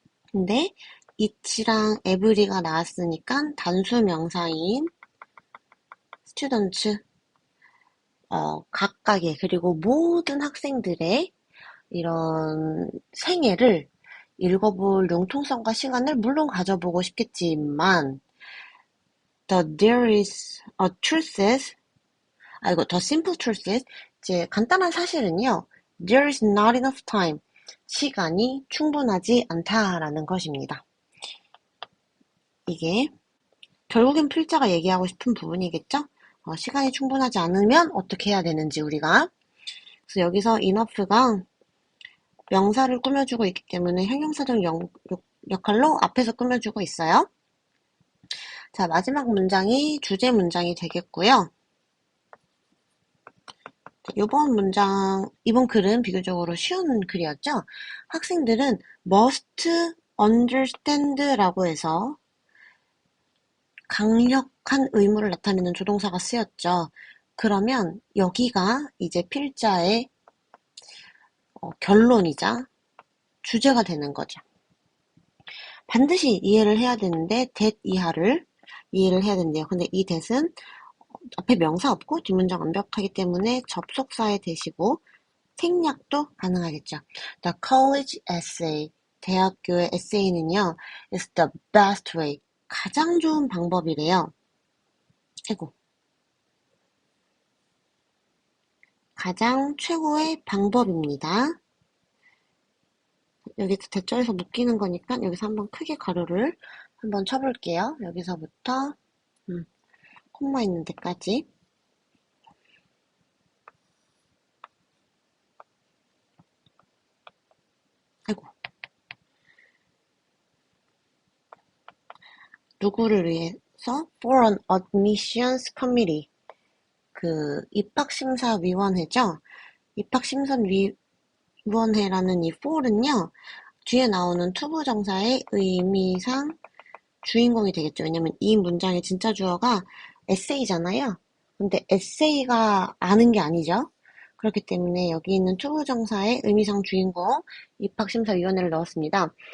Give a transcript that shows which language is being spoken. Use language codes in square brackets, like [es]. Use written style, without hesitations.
[ko] 근데 it랑 every가 나왔으니까 단수 명사인 students 각각의 그리고 모든 학생들의 이런 생애를 읽어볼 융통성과 시간을 물론 가져보고 싶겠지만 [en] there is a truth is [ko] the simple truth is 이제 간단한 사실은요. [en] there is not enough time [ko] 시간이 충분하지 않다라는 것입니다. 이게 결국엔 필자가 얘기하고 싶은 부분이겠죠? 시간이 충분하지 않으면 어떻게 해야 되는지 우리가 그래서 여기서 enough가 명사를 꾸며주고 있기 때문에 형용사적 역할로 앞에서 꾸며주고 있어요. 자, 마지막 문장이 주제 문장이 되겠고요. 이번 글은 비교적으로 쉬운 글이었죠. 학생들은 must understand라고 해서 강력한 의무를 나타내는 조동사가 쓰였죠. 그러면 여기가 이제 필자의 결론이자 주제가 되는 거죠. 반드시 이해를 해야 되는데 that 이하를 이해를 해야 된대요. 근데 이 that은 앞에 명사 없고 뒷문장 완벽하기 때문에 접속사의 that이고 생략도 가능하겠죠. [en] The college essay, [ko] 대학교의 에세이는요, [en] is the best way, [ko] 가장 좋은 방법이래요. 아이고. 가장 최고의 방법입니다. 여기서 대절에서 묶이는 거니까 여기서 한번 크게 가로를 한번 쳐볼게요. 여기서부터 콤마 있는 데까지. 아이고. 누구를 위해서? [en] For an Admissions Committee. [ko] 그 입학심사위원회죠. 입학심사위원회라는 이 for은요. 뒤에 나오는 투부정사의 의미상 주인공이 되겠죠. 왜냐면 이 문장의 진짜 주어가 에세이잖아요. 근데 에세이가 아는 게 아니죠. 그렇기 때문에 여기 있는 투부정사의 의미상 주인공 입학심사위원회를 넣었습니다.